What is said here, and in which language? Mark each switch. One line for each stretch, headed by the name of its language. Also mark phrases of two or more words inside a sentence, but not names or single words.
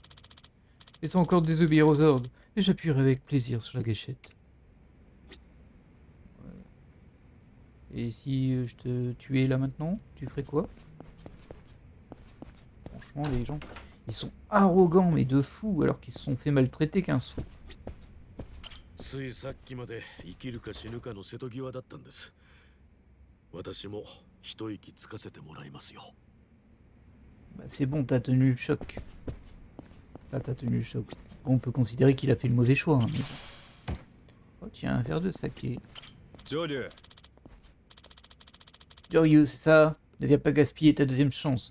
French: Et sans encore désobéir aux ordres, et j'appuierai avec plaisir sur la gâchette. Ouais. Et si je te tuais là maintenant, tu ferais quoi? Franchement, les gens, ils sont arrogants mais de fou alors qu'ils se sont fait maltraiter qu'un sou.
Japanese: ついさっきまで生きるか死ぬかの瀬戸際だったんです。私も一息つかせてもらいますよ。
French: Bah, c'est bon, t'as tenu le choc. Là, t'as tenu le choc. On peut considérer qu'il a fait le mauvais choix. Hein, mais bon. Oh, tiens, un verre de saké. Joryu, Joryu, c'est ça. Ne viens pas gaspiller ta deuxième chance.